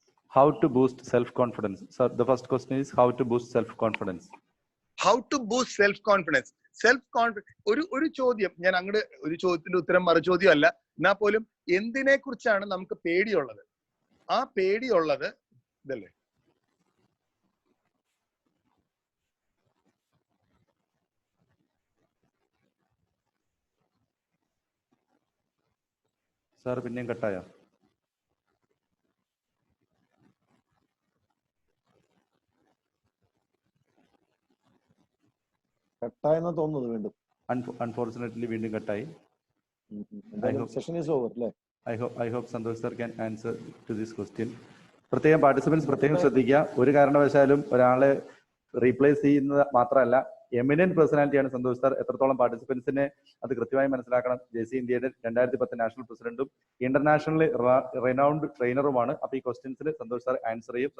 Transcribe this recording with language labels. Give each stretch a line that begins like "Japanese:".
English: How to boost self-confidence? Sir, the first question is how to boost self-confidence. How to boost self-confidence?
Malayalam: ഒരു ചോദ്യം ഞാൻ അങ്ങോട്ട് ഒരു ചോദ്യത്തിന്റെ ഉത്തരം മറുചോദ്യം അല്ല, എന്നാ പോലും എന്തിനെ കുറിച്ചാണ് നമുക്ക് പേടിയുള്ളത്? ആ പേടിയുള്ളത് ഇതല്ലേ? സാർ പിന്നെയും കട്ടായോ? കട്ടായെന്നാ തോന്നുന്നത് വീണ്ടും. Unfortunately വീണ്ടും കട്ടായി.
English: Session is over, അല്ലേ? I hope Santosh sir can answer to this question.
Malayalam: പ്രത്യേകം പാർട്ടിസിപ്പൻസ് പ്രത്യേകം ശ്രദ്ധിക്കുക. ഒരു കാരണവശാലും ഒരാളെ റീപ്ലേസ് ചെയ്യുന്നത് മാത്രമല്ല, എമിനന്റ് പേഴ്സണാലിറ്റിയാണ് സന്തോഷ് സാർ. എത്രത്തോളം പാർട്ടിസിപ്പൻസിനെ അത് കൃത്യമായി മനസ്സിലാക്കണം. JC ഇന്ത്യയുടെ 2010 നാഷണൽ പ്രസിഡന്റും ഇന്റർനാഷണലി റെനൗണ്ട് ട്രെയിനറുമാണ്. അപ്പൊ ഈ ക്വസ്റ്റ്യൻസിന് സന്തോഷ് സാർ ആൻസർ ചെയ്യും.